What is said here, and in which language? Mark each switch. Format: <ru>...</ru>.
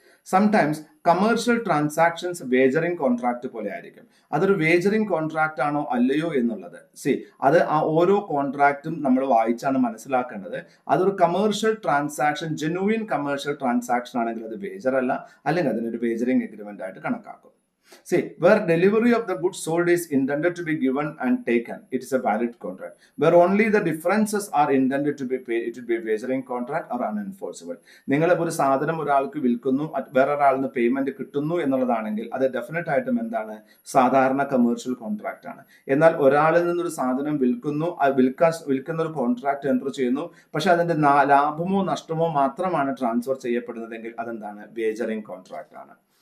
<ml>Sometimes commercial transactions വേജറിംഗ് contract പോലെ ആയിരിക്കും. അതൊരു വേജറിംഗ് കോൺട്രാക്ട് ആണോ അല്ലയോ എന്നുള്ളത് അത് ആ ഓരോ കോൺട്രാക്റ്റും നമ്മൾ വായിച്ചാണ് മനസ്സിലാക്കേണ്ടത്. അതൊരു commercial transaction, genuine commercial transaction ആണെങ്കിൽ അത് വേജർ അല്ല, അല്ലെങ്കിൽ അതിനൊരു വേജറിംഗ് എഗ്രിമെന്റ് ആയിട്ട് കണക്കാക്കും.</ml> <en>Where delivery of the goods sold is intended to be given and taken, it is a valid contract. Where only the differences are intended to be paid, it will be a wagering contract or unenforceable.</en> <ml>നിങ്ങൾ ഒരു സാധനം ഒരാൾക്ക് വിൽക്കുന്നു, വേറെ ഒരാളിന് payment കിട്ടുന്നു എന്നുള്ളതാണെങ്കിൽ അത് definite ആയിട്ടും എന്താണ്, സാധാരണ കമേഴ്ഷ്യൽ കോൺട്രാക്ട് ആണ്. എന്നാൽ ഒരാളിൽ നിന്നൊരു സാധനം വിൽക്കുന്ന ഒരു കോൺട്രാക്ട് എൻറ്റർ ചെയ്യുന്നു, പക്ഷെ അതിന്റെ ലാഭമോ നഷ്ടമോ മാത്രമാണ് ട്രാൻസ്ഫർ ചെയ്യപ്പെടുന്നതെങ്കിൽ അതെന്താണ്, വേജറിംഗ് കോൺട്രാക്ട് ആണ്.</ml>